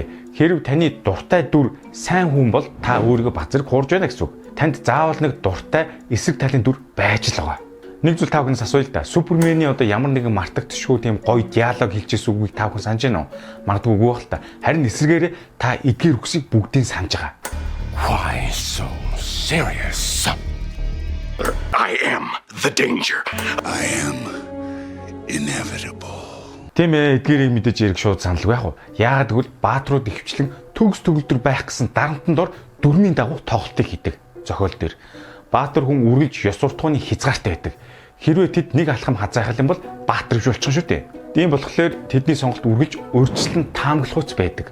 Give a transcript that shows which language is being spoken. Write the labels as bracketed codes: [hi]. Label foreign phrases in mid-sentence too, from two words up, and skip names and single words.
[mn] Хэрв таны дуртай дүр сайн хүн бол та өөрийгөө базар хуурж байна гэсэн үг. Танд заавал нэг дуртай эсрэг талын дүр байж л байгаа. Нэг зүйл та бүхнээс асууя л да. Супермений одоо ямар нэгэн мартагдчихгүй тийм гоё диалог хэлчихсэн үгийг та бүхэн санаж байна уу? Магадгүй үгүй байх л та. Харин эсрэгээрээ та эдгээр үгсийг бүгдийг санаж байгаа. [en] Why so serious? I am the danger. I am inevitable. [mn] Тийм ээ, эдгээрийг мэдээж ярих шууд саналгүй яах вэ? Яагаад гэвэл баатрууд ихэвчлэн төгс төгөлдөр байх гэсэн дарамтан дор дүрмийн дагуу тоглолтыг хийдэг. Зохиол дээр баатар хүн үргэлж ёс суртахууны хязгаартай байдаг. Хэрвээ тэд нэг алхам хазайхал юм бол баатар гэж болчихно шүү дээ. Тийм болохоор тэдний сонголт үргэлж өөрчлөлтөнд таамаглахуйц байдаг.